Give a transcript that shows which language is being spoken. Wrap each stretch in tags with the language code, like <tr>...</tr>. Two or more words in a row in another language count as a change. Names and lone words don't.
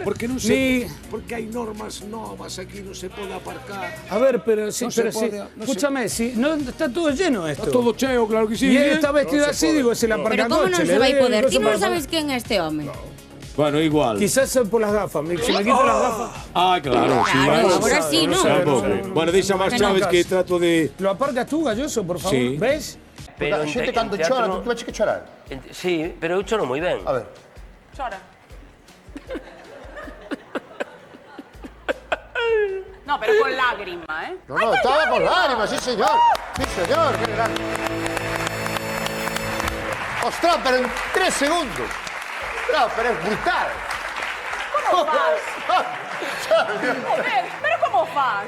<es>Porque no sé, porque hay normas novas aquí, no se puede aparcar. A ver, pero sí, No se pero sí. puede, no Escúchame, si no está todo lleno esto.</es> <gl>Está todo cheo, claro que sí.</gl> <es>Y él está vestido No se así, puede. digo, es el No. aparcacoche. Pero ¿cómo no le se va a doy poder? el Tú coso no para- sabes quién es este hombre. Bueno, igual. Quizás es por las gafas. Si me quito las gafas. Ah, claro. Claro, ahora sí, ¿no?</es> <gl>Bueno, deixa máis chaves que trato de...</gl> <es>¿Lo aparcas tú, Galloso, por favor? Sí. ¿Ves?</es> <gl>Pero a xente cando chora, tú vas que chorar. Sí, pero eu choro moi ben.</gl> <es>A ver.</es> <gl>Chora.</gl> <es>No, pero con lágrima, ¿eh? No, estaba con lágrimas, sí señor. Sí señor, qué grande. Ostras, pero en 3 segundos. No, pero es brutal.</es> <gl>¿Cómo fas? Joder, pero como fas?</gl>